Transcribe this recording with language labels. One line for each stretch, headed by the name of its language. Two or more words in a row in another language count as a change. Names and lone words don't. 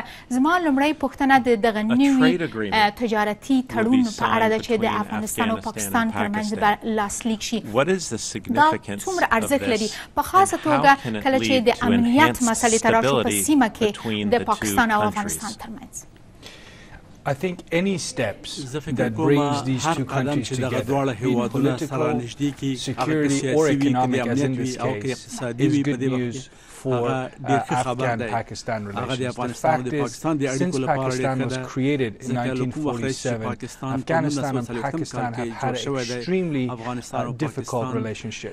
Pashto: زما لومړی پوښتنه د دغه نوي تجارتي تړون په اړه ده چې د افغانستان او پاکستان ترمنځ به لاسلیک شي. دا څومره ارزښت لري په خاصه توګه کله چې د امنیت مسلې ته راشو په سیمه کې د پاکستان او افغانستان ترمنځ؟
English: I think any steps that brings these two countries together in political, security or economic, as in this case, is good news for Afghan-Pakistan relations. The fact is, since Pakistan was created in 1947, Afghanistan and Pakistan have had an extremely difficult relationship.